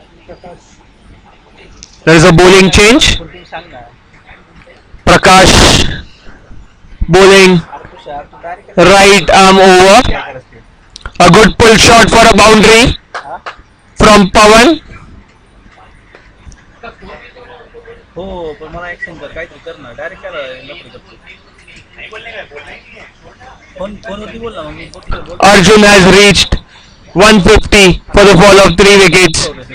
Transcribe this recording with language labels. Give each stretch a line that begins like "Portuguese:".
English: There is a bowling change. Prakash bowling right arm over. A good pull shot for a boundary from Pawan.
Marathi: हो पण मला एक सांग काहीतरी कर ना डायरेक्ट त्याला नोकरी करतो फोनवरती बोल ना मग
English: Arjun has reached 150 for the fall of 3 wickets.